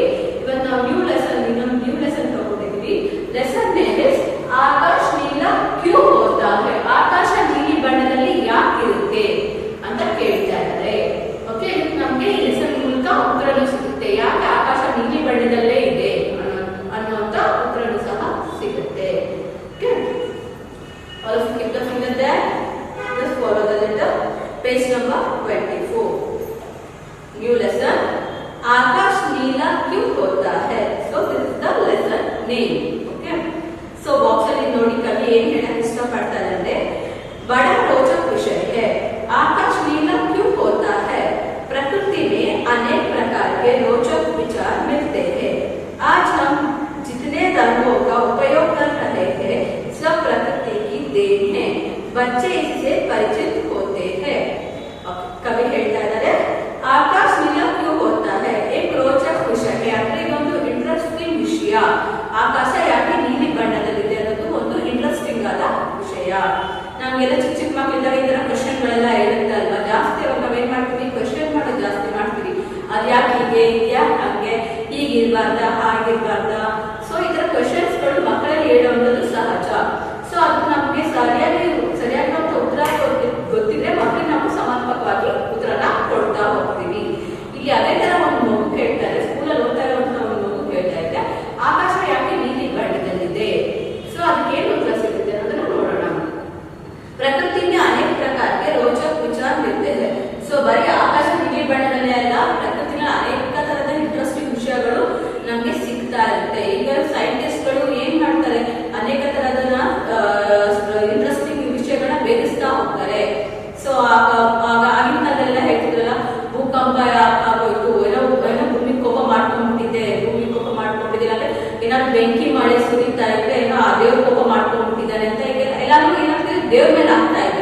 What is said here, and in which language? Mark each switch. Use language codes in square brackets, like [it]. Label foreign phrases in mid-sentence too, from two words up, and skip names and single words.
[kn] ಇವತ್ತು ನಾವು [en] new lesson [kn] ತಗೊಂಡಿದ್ವಿ. [en] lesson name is [kn] ಆಕಾಶ್ ನೀಲ ಕ್ಯೂ ಹೋತಾ ಹೈ. ಆಕಾಶ ನೀಲಿ ಬಣ್ಣದಲ್ಲಿ ಯಾಕೆ ಇರುತ್ತೆ ಅಂತ ಕೇಳ್ತಾ ಇದ್ದಾರೆ. ಓಕೆ, ನಮಗೆ ಈ ಲೆಸನ್ ಮೂಲಕ ಉತ್ತರನೂ ಸಿಗುತ್ತೆ. ಯಾಕೆ ಆಕಾಶ ನೀಲಿ ಬಣ್ಣದಲ್ಲೇ ಇದೆ ಅನ್ನುವಂತ ಉತ್ತರನೂ ಸಹ ಸಿಗುತ್ತೆ. ಓಕೆ, [en] all of you keep the finger there. Just follow the letter. Page number 24. New lesson. [hi] आकाश नीला क्यों होता है? [en] So this is the lesson name. Okay. So box [kn] ಅಲ್ಲಿ ನೋಡಿ ಕವಿ ಏನು ಹೇಳಕ್ಕೆ ಇಷ್ಟಪಡ್ತಾರೆ ಅಂದ್ರೆ [hi] बड़ा रोचक विषय है. आकाश नीला क्यों होता है? प्रकृति में अनेक प्रकार के रोचक विचार मिलते हैं. आज हम जितने रंगों का उपयोग कर रहे हैं सब प्रकृति की देन है. बच्चे इससे परिचित होते हैं. [kn] कवि ಹೇಳ್ತಾ ಇದ್ದಾರೆ ಆಕಾಶ ನೀಲ ಕ್ಯೂ ಹೋತಾ ಹೈ. [hi] एक रोचक विषय है. [kn] ಅಂದ್ರೆ ಇದೊಂದು ಇಂಟ್ರೆಸ್ಟಿಂಗ್ ವಿಷಯ. ಆಕಾಶ ಯಾಕೆ ನೀಲಿ ಬಣ್ಣದಲ್ಲಿದೆ ಅನ್ನೋದು ಒಂದು ಇಂಟ್ರೆಸ್ಟಿಂಗ್ ಆದ ವಿಷಯ. ನಮಗೆಲ್ಲ ಚಿಕ್ಕ ಮಕ್ಕಳಿದ್ದಾಗ ಈ ತರ ಕ್ವೆಶ್ಚನ್ ಗಳೆಲ್ಲ ಇರುತ್ತೆ ಅಲ್ವಾ. ಜಾಸ್ತಿ ಅವಾಗ ನಾವೇನ್ ಮಾಡ್ತೀವಿ, ಕ್ವೆಶ್ಚನ್ ಮಾಡೋದು ಜಾಸ್ತಿ ಮಾಡ್ತೀವಿ. ಅದ್ ಯಾಕೆ ಹೀಗೆ, ಯಾಕೆ ಹಂಗೆ, ಹೀಗಿರ್ಬಾರ್ದ, ಹಾಗಿರ್ಬಾರ್ದ. ಸೊ ಈ ತರ ಕ್ವೆಶ್ಚನ್ಸ್ ಗಳು ಮಕ್ಕಳಲ್ಲಿ ಹೇಳುವಂಥದ್ದು ಸಹಜ. ಸೊ ಅದು ನಮಗೆ ಸರಿಯಾಗಿ ಉತ್ತರ ಗೊತ್ತಿದ್ರೆ ಮಕ್ಕಳಿಗೆ ನಾವು ಸಮರ್ಪಕವಾಗಿ ಉತ್ತರನ ಕೊಡ್ತಾ ಹೋಗ್ತೀವಿ. ಇಲ್ಲಿ ಅದೇ ತರ ಒಂದು ಮಗು ಕೇಳ್ತಾರೆ, ಸ್ಕೂಲಲ್ಲಿ ಓದ್ತಾ ಇರುವಂತಹ ಒಂದು ಮಗು ಕೇಳ್ತಾ ಇದೆ ಆಕಾಶ ಯಾಕೆ ನೀಲಿ ಬಣ್ಣದಲ್ಲಿದೆ. ಸೊ ಅದಕ್ಕೆ ಏನು ಉತ್ತರ ಸಿಗುತ್ತೆ ಅನ್ನೋದನ್ನ ನೋಡೋಣ. [hi] ಪ್ರಕೃತಿ में अनेक प्रकार के रोचक विचार मिलते हैं. [kn] ಸೊ ಬರೀ ಆಕಾಶ ನೀಲಿ ಬಣ್ಣದಲ್ಲೇ ಅಲ್ಲ, ಪ್ರಕೃತಿನ ಅನೇಕ ತರದ ಇಂಟ್ರೆಸ್ಟಿಂಗ್ ವಿಷಯಗಳು ನಮ್ಗೆ ಸಿಗ್ತಾ ಇರುತ್ತೆ. ಈಗ ಸೈಂಟಿಸ್ಟ್ ಗಳು ಏನ್ ಮಾಡ್ತಾರೆ, ಅನೇಕ ತರದ ಇಂಟ್ರೆಸ್ಟಿಂಗ್ ವಿಷಯಗಳನ್ನ ಬೇಧಿಸ್ತಾ ಹೋಗ್ತಾರೆ. ಸೊ ಆಗಿನ ಕಾಲದಲ್ಲೆಲ್ಲ ಹೇಳ್ತಿದ್ರಲ್ಲ, ಭೂಕಂಪ ಆಗೋಯ್ತು, ಏನೋ ಭೂಮಿಕೋಪ ಮಾಡ್ಕೊಂಡ್ಬಿಟ್ಟಿದೆ ಅಂದ್ರೆ ಏನಾದ್ರು ಬೆಂಕಿ ಮಳೆ ಸುರಿತಾ ಇದ್ರೆ ಏನೋ ಆ ದೇವ್ರ ಕೋಪ ಮಾಡ್ಕೊಂಡ್ಬಿಟ್ಟಿದ್ದಾರೆ ಅಂತ ಎಲ್ಲಾರು ಏನಾಗ್ತದೆ, ದೇವ್ರ ಮೇಲೆ ಆಗ್ತಾ ಇದ್ರು.